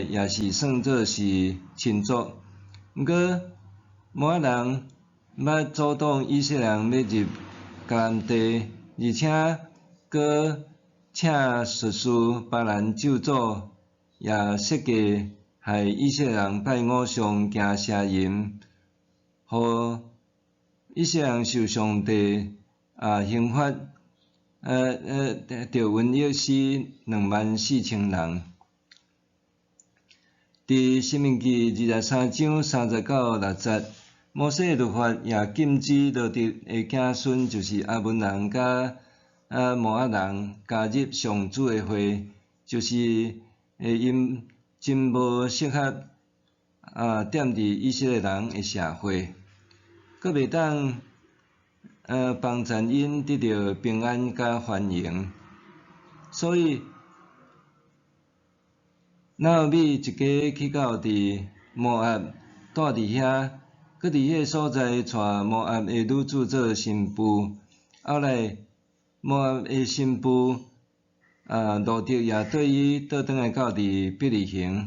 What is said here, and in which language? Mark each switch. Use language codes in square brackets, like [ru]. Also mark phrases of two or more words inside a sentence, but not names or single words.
[nan] 也是算作是亲族，毋过摩押人捌阻挡以色列人要入迦南地，而且阁请术士巴兰咒诅，也设计害以色列人拜偶像行邪淫，互以色列人受上帝刑罚，着瘟疫死24000人。伫申命记23章39、60，摩西的律法也禁止路得的子孙，就是阿门人甲摩押人加入上主的会，就是因真无适合踮伫以色列人的社会，阁袂当帮助因得到平安甲繁荣，所以拿俄米一家去到伫摩押，住伫遐， 搁伫迄个所在带摩押的女子做新妇，后来摩押的新妇路得也对伊倒转来到伫伯利恒。